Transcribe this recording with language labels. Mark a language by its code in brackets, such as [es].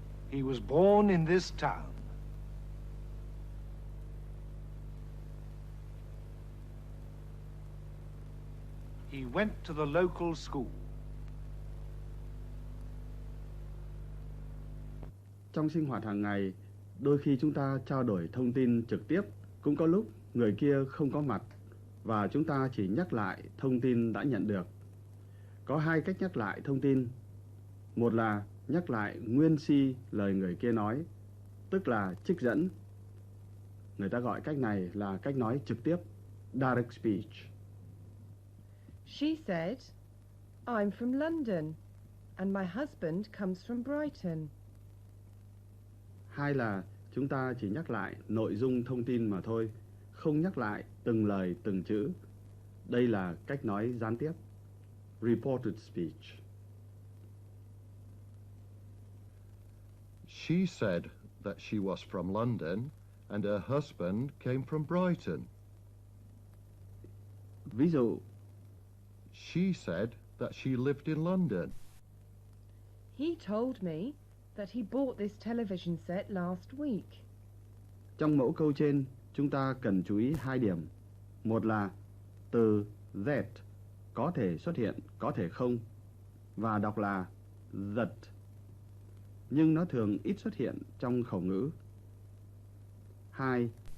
[en] He was born in this town. He went to the local school. [vi] Trong sinh hoạt hàng ngày, đôi khi chúng ta trao đổi thông tin trực tiếp, cũng có lúc người kia không có mặt và chúng ta chỉ nhắc lại thông tin đã nhận được. Có hai cách nhắc lại thông tin. Một là nhắc lại nguyên si lời người kia nói, tức là trích dẫn. Người ta gọi cách này là cách nói trực tiếp, direct speech. [en] She said, I'm from London, and my husband comes from Brighton. [vi] Hai là chúng ta chỉ nhắc lại nội dung thông tin mà thôi, không nhắc lại từng lời từng chữ. Đây là cách nói gián tiếp, reported speech. [en] She said that she was from London and her husband came from Brighton. [vi] Ví dụ, [en] She said that she lived in London. He told me that he bought this television set last week. [vi] trong mẫu câu trên, chúng ta cần chú ý hai điểm. Một là từ that có thể xuất hiện, có thể không, và đọc là that, nhưng nó thường ít xuất hiện trong khẩu ngữ. 2.